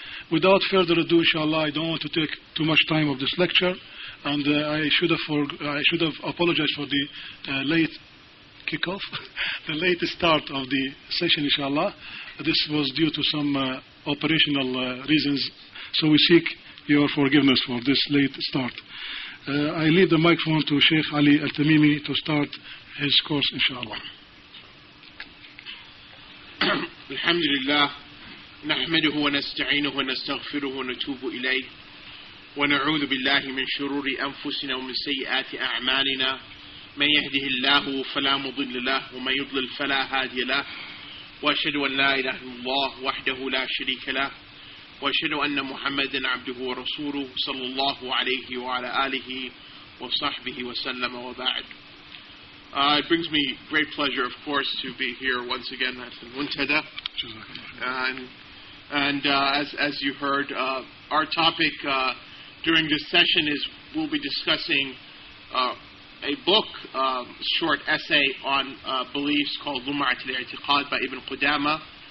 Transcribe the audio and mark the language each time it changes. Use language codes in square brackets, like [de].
[en] Without further ado, inshallah, I don't want to take too much time of this lecture, and I should have apologized for the late kickoff, the late start of the session, inshallah. This was due to some operational reasons, so we seek your forgiveness for this late start. I leave the microphone to Sheikh Ali at-Tamimi to start his course, inshallah. [ar] Alhamdulillah, نحمده ونستعينه ونستغفره ونتوب إليه ونعوذ بالله من شرور أنفسنا ومن سيئات أعمالنا من يهده الله فلا مضل له ومن يضلل فلا هادي له وأشهد أن لا إله إلا الله وحده لا شريك له وأشهد أن محمدا عبده ورسوله صلى الله عليه وعلى آله وصحبه وسلم وبعد. [en] It brings me great pleasure, of course, to be here once again at the Muntada. And as you heard, our topic during this session is we'll be discussing a book, short essay on beliefs called Lum'atul I'tiqad by Ibn Qudama.